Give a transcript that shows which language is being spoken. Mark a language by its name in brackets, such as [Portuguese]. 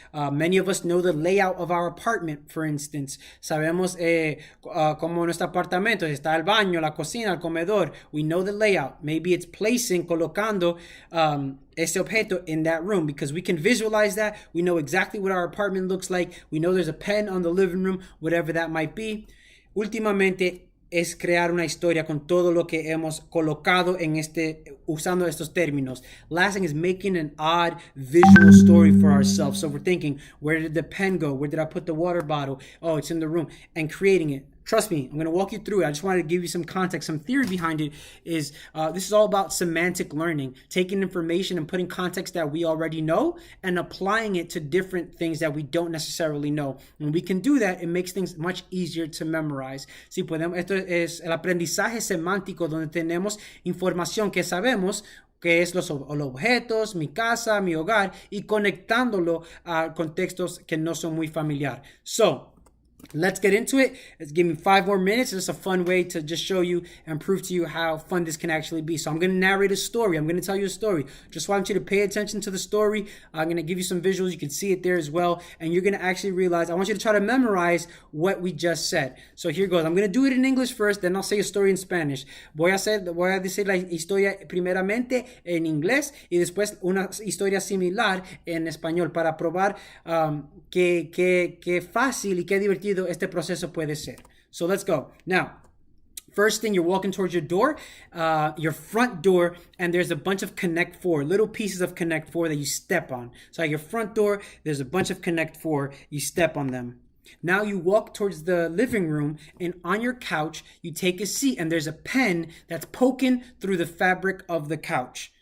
[English] Many of us know the layout of our apartment, for instance. [Spanish] Sabemos cómo nuestro apartamento está el baño, la cocina, el comedor. [English] We know the layout. Maybe it's [Spanish] colocando ese objeto [English] in that room because we can visualize that. We know exactly what our apartment looks like. We know there's a pen on the living room, whatever that might be. [Spanish] Últimamente, es crear una historia con todo lo que hemos colocado usando estos términos. [English] Last thing is making an odd visual story for ourselves. So we're thinking, where did the pen go? Where did I put the water bottle? Oh, it's in the room. And creating it. Trust me, I'm going to walk you through it. I just wanted to give you some context, some theory behind it. This is all about semantic learning, taking information and putting context that we already know and applying it to different things that we don't necessarily know. When we can do that, it makes things much easier to memorize. [Spanish] Si podemos, esto es el aprendizaje semántico donde tenemos información que sabemos que es los objetos, mi casa, mi hogar, y conectándolo a contextos que no son muy familiar. [English] So, let's get into it. Let's give me 5 more minutes. It's a fun way to just show you and prove to you how fun this can actually be. So I'm going to narrate a story. I'm going to tell you a story. Just want you to pay attention to the story. I'm going to give you some visuals. You can see it there as well. And you're going to actually realize, I want you to try to memorize what we just said. So here goes. I'm going to do it in English first, then I'll say a story in Spanish. [Spanish] Voy a decir la historia primeramente en inglés y después una historia similar en español para probar qué fácil y qué divertido este proceso puede ser. [English] So let's go. Now, first thing, you're walking towards your door, your front door, and there's a bunch of Connect 4, little pieces of Connect 4 that you step on. So at your front door, there's a bunch of Connect 4, you step on them. Now you walk towards the living room, and on your couch, you take a seat, and there's a pen that's poking through the fabric of the couch.